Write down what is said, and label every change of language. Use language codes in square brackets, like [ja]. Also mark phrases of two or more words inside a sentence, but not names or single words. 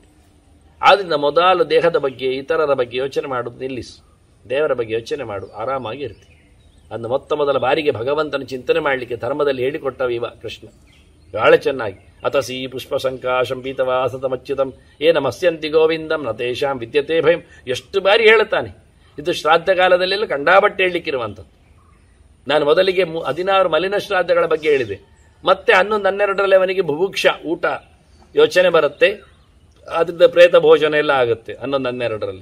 [kn] ಆದ್ರಿಂದ ಮೊದಲು ದೇಹದ ಬಗ್ಗೆ, ಇತರರ ಬಗ್ಗೆ ಯೋಚನೆ ಮಾಡೋದು ನಿಲ್ಲಿಸು. ದೇವರ ಬಗ್ಗೆ ಯೋಚನೆ ಮಾಡು, ಆರಾಮಾಗಿ ಇರ್ತೀವಿ. ಅದನ್ನು ಮೊದಲ ಬಾರಿಗೆ ಭಗವಂತನ ಚಿಂತನೆ ಮಾಡಲಿಕ್ಕೆ ಧರ್ಮದಲ್ಲಿ ಹೇಳಿಕೊಟ್ಟವಿವ ಕೃಷ್ಣ ಬಹಳ ಚೆನ್ನಾಗಿ. [sa] ಅತಸಿ ಪುಷ್ಪ ಸಂಕಾಶಂ ಪೀತವಾಸತಮಚ್ಯುತಂ ಏನ ಮಸ್ಯಂತಿ ಗೋವಿಂದಂ ನ ತೇಷಾಂ ವಿದ್ಯತೆ ಭಯಂ. [kn] ಎಷ್ಟು ಬಾರಿ ಹೇಳುತ್ತಾನೆ. ಇದು ಶ್ರಾದ್ದ ಕಾಲದಲ್ಲೆಲ್ಲ ಕಂಡಾಬಟ್ಟೆ ಹೇಳಲಿಕ್ಕಿರುವಂಥದ್ದು. ನಾನು ಮೊದಲಿಗೆ 16 ಮಲಿನ ಶ್ರಾದ್ದಗಳ ಬಗ್ಗೆ ಹೇಳಿದೆ. ಮತ್ತೆ 11, 12ರಲ್ಲಿ ಅವನಿಗೆ ಬುಭುಕ್ಷ ಊಟ ಯೋಚನೆ ಬರುತ್ತೆ. ಅದರಿಂದ ಪ್ರೇತ ಭೋಜನ ಎಲ್ಲ ಆಗುತ್ತೆ 11, 12ರಲ್ಲಿ.